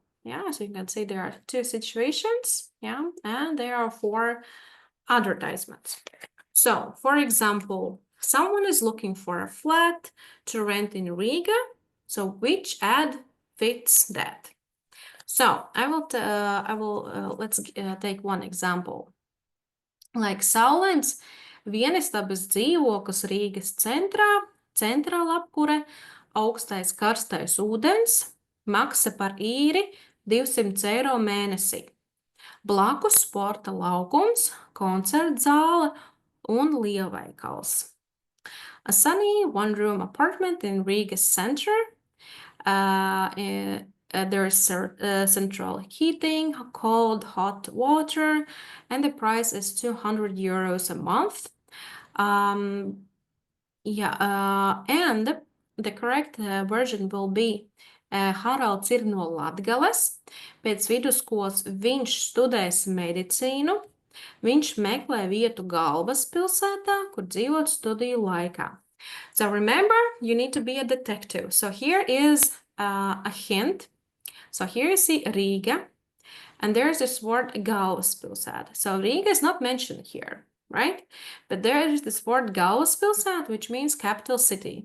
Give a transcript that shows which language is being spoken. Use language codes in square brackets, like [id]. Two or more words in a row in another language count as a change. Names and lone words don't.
[en] Yeah, so you can see there are two situations, yeah, and there are four advertisements. So, for example, someone is looking for a flat to rent in Riga. So, which ad fits that? So, let's take one example. [lv] Like saulains vienistabas dzīvoklis Rīgas centrā, centrāla apkure, augstais karstais ūdens, maksa par īri 200 € mēnesī. Blakus sporta laukums, koncerta zāle un lielveikals. [en] A sunny one-room apartment in Riga's center. There is central heating, cold, hot water, and the price is 200 € a month. And the correct version will be [lv] Haralds ir no Latgales. Pēc vidusskolas viņš studēs medicīnu. Viņš meklē vietu galvaspilsētā, kur dzīvot studiju laikā. [en] So remember, you need to be a detective. So here is a hint. So here you see Riga, and there's this word galvaspilsēta. So Riga is not mentioned here, right? But there is this word galvaspilsēta, which means capital city.